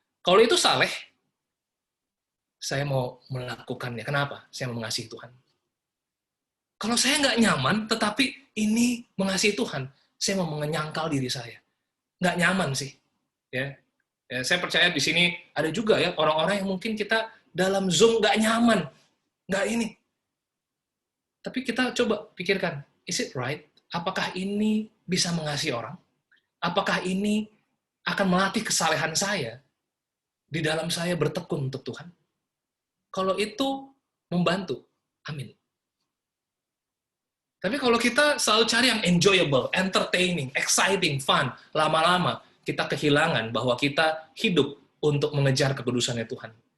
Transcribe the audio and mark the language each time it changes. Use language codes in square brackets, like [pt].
[id] Kalau itu saleh, saya mau melakukannya. Kenapa? Saya mengasihi Tuhan. Kalau saya nggak nyaman, tetapi ini mengasihi Tuhan, saya mau menyangkal diri saya. Nggak nyaman sih. Ya. Ya, saya percaya di sini ada juga ya orang-orang yang mungkin kita dalam Zoom nggak nyaman. Nggak ini. Tapi kita coba pikirkan, [en] is it right? [id] Apakah ini bisa mengasihi orang? Apakah ini akan melatih kesalehan saya di dalam saya bertekun untuk Tuhan? Kalau itu membantu, amin. Tapi kalau kita selalu cari yang [en] enjoyable, entertaining, exciting, fun, [id] lama-lama kita kehilangan bahwa kita hidup untuk mengejar kekudusannya Tuhan.